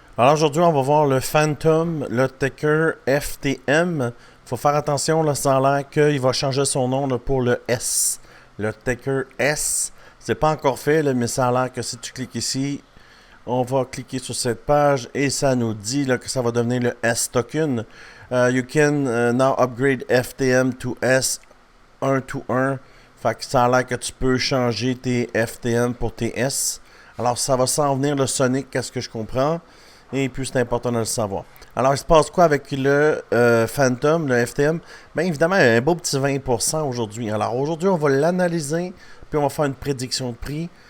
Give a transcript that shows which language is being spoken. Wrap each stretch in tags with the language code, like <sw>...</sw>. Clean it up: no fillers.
<fr>Alors aujourd'hui, on va voir le Phantom, le Ticker FTM. Il faut faire attention, là, ça a l'air qu'il va changer son nom là, pour le S. Le Ticker S. C'est pas encore fait, là, mais ça a l'air que si tu cliques ici, on va cliquer sur cette page et ça nous dit là, que ça va devenir le S token.</fr> <en>You can now upgrade FTM to S 1 to 1.</en> <fr>Fait que ça a l'air que tu peux changer tes FTM pour tes S. Alors ça va s'en venir le Sonic, qu'est-ce que je comprends. Et puis c'est important de le savoir. Alors il se passe quoi avec le Phantom, le FTM? Bien évidemment, un beau petit 20% aujourd'hui. Alors aujourd'hui, on va l'analyser, puis on va faire une prédiction de prix.</fr>